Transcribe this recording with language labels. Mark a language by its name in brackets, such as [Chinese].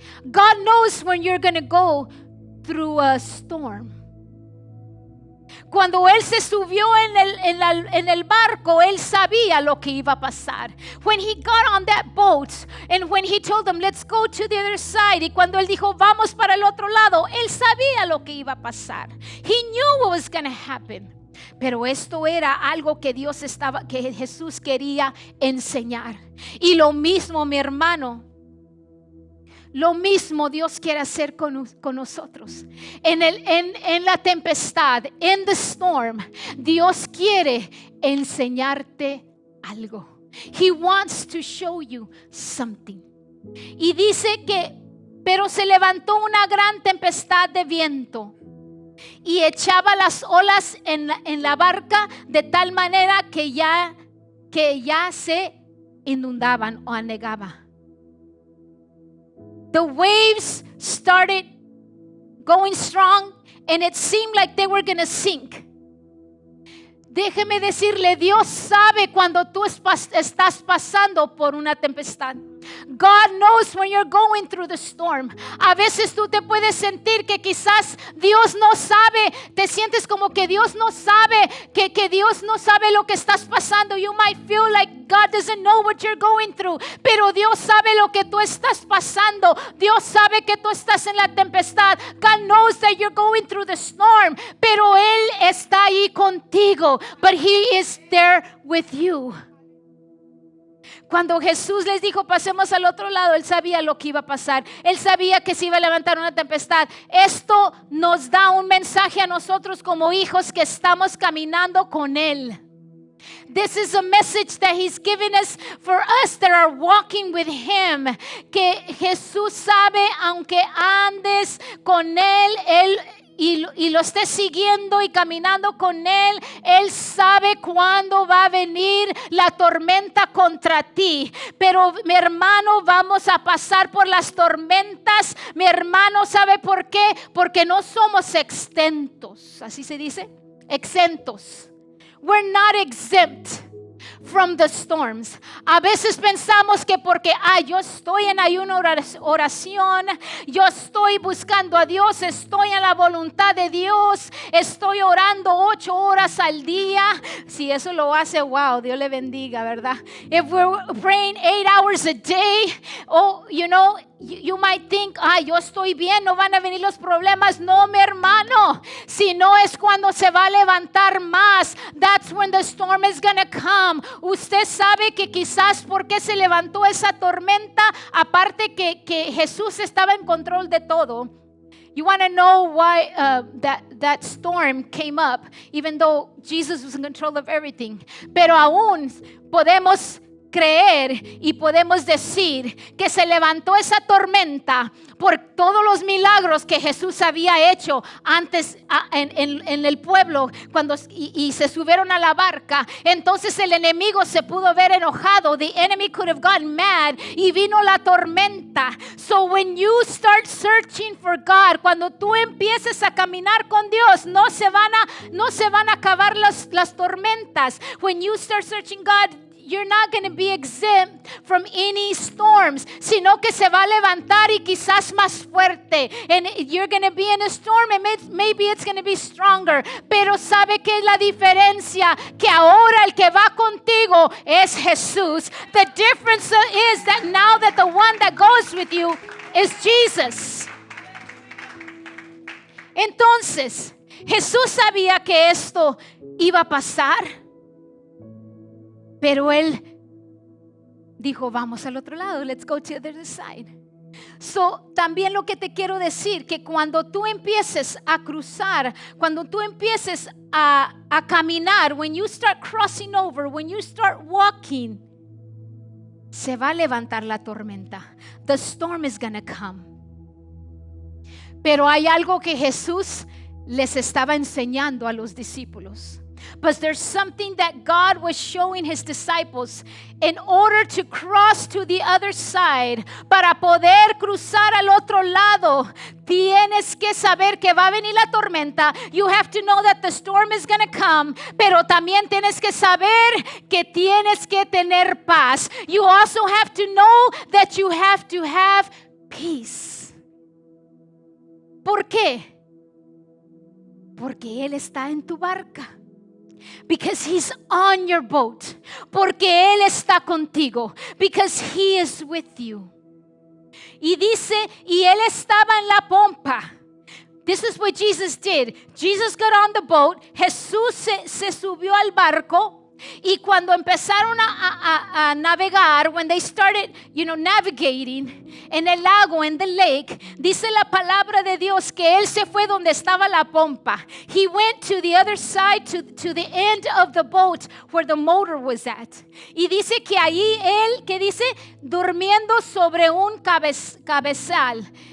[English] God knows when you're going to go through a storm. [Spanish] Cuando él se subió en el barco, él sabía lo que iba a pasar. [English] When he got on that boat and when he told them, let's go to the other side, [Spanish] y cuando él dijo, vamos para el otro lado, él sabía lo que iba a pasar. [English] He knew what was going to happen. [Spanish] Pero esto era algo que que Jesús quería enseñar. Y lo mismo, mi hermano, lo mismo Dios quiere hacer con nosotros. En la tempestad, en [English] the storm, [Spanish] Dios quiere enseñarte algo. [English] He wants to show you something. [Spanish] Y dice que, pero se levantó una gran tempestad de viento y echaba las olas en la barca de tal manera que ya se inundaban o anegaban. [English] The waves started going strong and it seemed like they were going to sink. [Spanish] Déjeme decirle, Dios sabe cuando tú estás pasando por una tempestad. [English] God knows when you're going through the storm. [Spanish] A veces tú te puedes sentir que quizás Dios no sabe, te sientes como que Dios no sabe, que Dios no sabe lo que estás pasando. [English] You might feel like God doesn't know what you're going through, [Spanish] pero Dios sabe lo que tú estás pasando. Dios sabe que tú estás en la tempestad. [English] God knows that you're going through the storm, [Spanish] pero Él está ahí contigo. [English] But He is there with you. [Spanish] Cuando Jesús les dijo pasemos al otro lado, Él sabía lo que iba a pasar. Él sabía que se iba a levantar una tempestad. Esto nos da un mensaje a nosotros como hijos que estamos caminando con Él. [English] This is a message that He's given us for us that are walking with Him. [Spanish] Que Jesús sabe, aunque andes con Él y lo estés siguiendo y caminando con Él, Él sabe cuándo va a venir la tormenta contra ti. Pero mi hermano, vamos a pasar por las tormentas. Mi hermano, ¿sabe por qué? Porque no somos exentos. ¿Así se dice? Exentos. [English] We're not exempt from the storms. [Spanish] A veces pensamos que porque yo estoy en ayuno, oración, yo estoy buscando a Dios, estoy en la voluntad de Dios, estoy orando 8 horas al día. Si eso lo hace, wow, Dios le bendiga, ¿verdad? [English] If we're praying 8 hours a day, you might think, [Spanish] yo estoy bien, no van a venir los problemas. No, mi hermano, si no es cuando se va a levantar más. [English] That's when the storm is going to come. [Spanish] Usted sabe que quizás porque se levantó esa tormenta, aparte que Jesús estaba en control de todo. [English] You want to know why that storm came up, even though Jesus was in control of everything. [Spanish] Pero aún podemos creer y podemos decir que se levantó esa tormenta por todos los milagros que Jesús había hecho antes en el pueblo cuando y se subieron a la barca. Entonces el enemigo se pudo ver enojado. [English] The enemy could have gotten mad [Spanish] y vino la tormenta. [English] So when you start searching for God, [Spanish] cuando tú empieces a caminar con Dios, no se van a acabar las tormentas. [English] When you start searching God, you're not going to be exempt from any storms, [Spanish] sino que se va a levantar y quizás más fuerte. [English] And you're going to be in a storm and maybe it's going to be stronger. [Spanish] Pero ¿sabe qué es la diferencia? Que ahora el que va contigo es Jesús. [English] The difference is that now that the one that goes with you is Jesus. [Spanish] Entonces, Jesús sabía que esto iba a pasar. Pero Él dijo, vamos al otro lado. [English] Let's go to the other side. [Spanish] So, también lo que te quiero decir, que cuando tú empieces a cruzar, cuando tú empieces a caminar, [English] when you start crossing over, when you start walking, [Spanish] se va a levantar la tormenta. [English] The storm is gonna come. [Spanish] Pero hay algo que Jesús les estaba enseñando a los discípulos. [English] But there's something that God was showing his disciples in order to cross to the other side. [Spanish] Para poder cruzar al otro lado, tienes que saber que va a venir la tormenta. [English] You have to know that the storm is going to come. [Spanish] Pero también tienes que saber que tienes que tener paz. [English] You also have to know that you have to have peace. [Spanish] ¿Por qué? Porque Él está en tu barca. [English] Because He's on your boat. [Spanish] Porque Él está contigo. [English] Because He is with you. [Spanish] Y dice, y Él estaba en la pompa. [English] This is what Jesus did. Jesus got on the boat. [Spanish] Jesús se subió al barco. Y cuando empezaron a navegar, [English] when they started, [Spanish] navigating en el lago, [English] in the lake, [Spanish] dice la palabra de Dios que Él se fue donde estaba la pompa. [English] He went to the other side, to the end of the boat where the motor was at. [Spanish] Y dice que ahí Él, que dice, durmiendo sobre un cabezal.